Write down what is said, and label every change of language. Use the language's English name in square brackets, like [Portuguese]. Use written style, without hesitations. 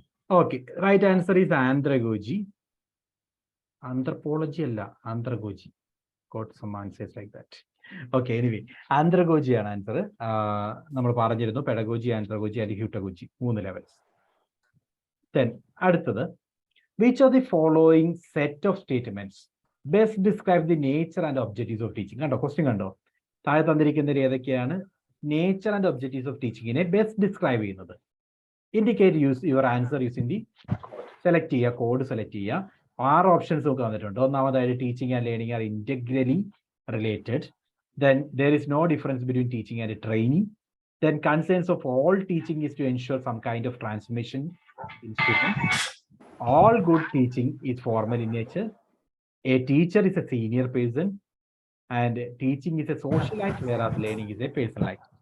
[English] Okay, right answer is andragogy. Anthropology alla, andragogy. Got some answers like that. Okay, anyway, andragogy ആണ് answer. [Malayalam] നമ്മൾ പറഞ്ഞിരുന്നു pedagogy, ആന്ത്രഗോജി and ഹ്യൂട്ടഗോജി 3 levels. [English] Then അടുത്തത്, which of the following set of statements best describe the nature and objectives of teaching? [Malayalam] കണ്ടോ question കണ്ടോ, താഴെ തന്നിരിക്കുന്നതിൽ ഏതൊക്കെയാണ് [English] nature and objectives of ടീച്ചിങ്ങിനെ [Malayalam] best describe ചെയ്യുന്നത്? [English] indicate your answer using the, [Malayalam] select ചെയ്യുക, code select ചെയ്യുക. 6 options നമുക്ക് വന്നിട്ടുണ്ട്. ഒന്നാമതായിട്ട് [English] Teaching and learning are integrally related. Then there is no difference between teaching and training. Then concerns of all teaching is to ensure some kind of transformation in students. All good teaching is formal in nature. A teacher is a senior person and teaching is a social act, whereas learning is a personal act.